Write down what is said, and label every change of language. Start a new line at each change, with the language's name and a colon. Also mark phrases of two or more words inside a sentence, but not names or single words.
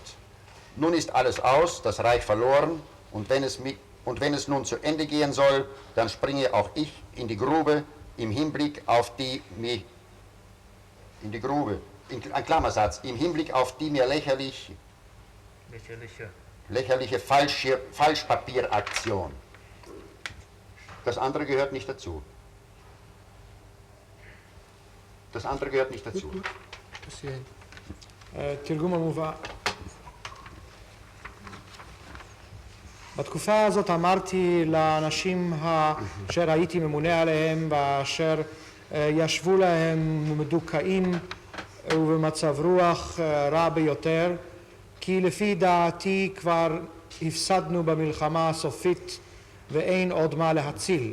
German: Nun ist alles aus, das Reich verloren, und wenn es nun zu Ende gehen soll, dann springe auch ich in die Grube im Hinblick auf die mir, ein Klammersatz, im Hinblick auf die mir lächerliche Falschpapieraktion. Das andere gehört nicht dazu. Das andere gehört nicht dazu.
Hebrew: תרגום המובא. בתקופה הזאת אמרתי לאנשים אשר הייתי ממונה עליהם ואשר ישבו להם מדוכאים ובמצב רוח רע ביותר, כי לפי דעתי כבר הפסדנו במלחמה הסופית ואין עוד מה להציל.